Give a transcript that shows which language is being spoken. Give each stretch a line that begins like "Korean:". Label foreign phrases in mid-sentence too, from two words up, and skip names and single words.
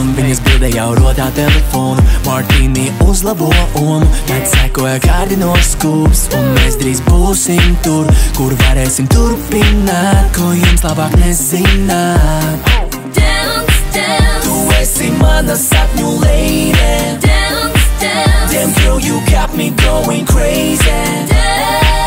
Latvian: Viņas bildē jau rotā telefonu, Martīni uzlabo omu. Tad sekoja kārdinošs skūps, un mēs drīz būsim tur, kur varēsim turpināt, ko jums labāk nezināt.
English: Dance, dance,
Latvian: Tu esi mana sapņu lady.
English: dance, dance, Damn girl, you got me going crazy. dance.